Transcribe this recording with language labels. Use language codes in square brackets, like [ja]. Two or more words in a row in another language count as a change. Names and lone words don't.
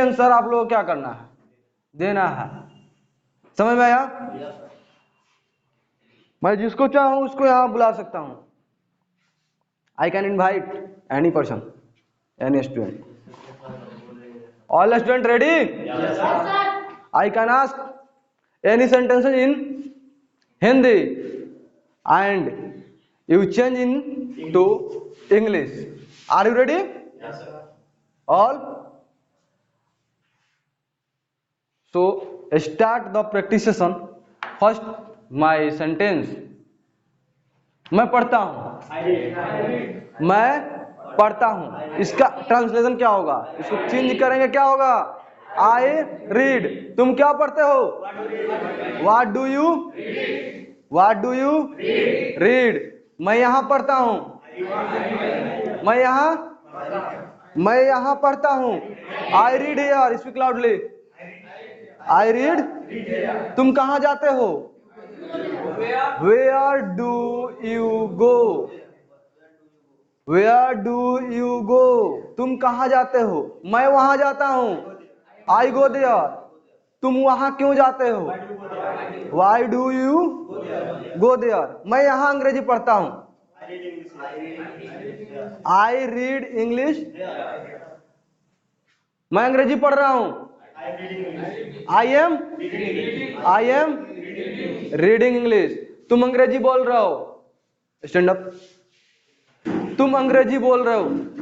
[hi] आंसर आप लोगों को क्या करना है? देना है। समझ में आया? मैं जिसको चाहूं उसको यहां बुला सकता हूं। [en] I can invite any person, any student. all student ready? I can ask any sentences in Hindi and you change in to English. Are you ready? Yes, sir. All? So start the practice session. First my sentence. [hi] मैं पढ़ता हूँ। मैं पढ़ता हूँ। इसका ट्रांसलेशन क्या होगा? इसको चेंज करेंगे, क्या होगा? [en] I read. [hi] तुम क्या पढ़ते हो? [en] What do you? What do you? Read. [hi] मैं यहाँ पढ़ता हूँ। मैं यहाँ पढ़ता हूँ। [en] I read here. Speak loudly. I read. [hi] तुम कहाँ जाते हो? [en] Where do you go? Where do you go? [hi] तुम कहाँ जाते हो? मैं वहाँ जाता हूँ। [en] I go there. [hi] तुम वहाँ क्यों जाते हो? [en] Why do you go there? [hi] मैं यहाँ अंग्रेजी पढ़ता हूँ। [en] I read English. [hi] मैं अंग्रेजी पढ़ रहा हूँ। [en] I am reading English. [hi] तुम अंग्रेजी बोल रहे हो। [en] stand up. [hi] तुम अंग्रेजी बोल रहे हो।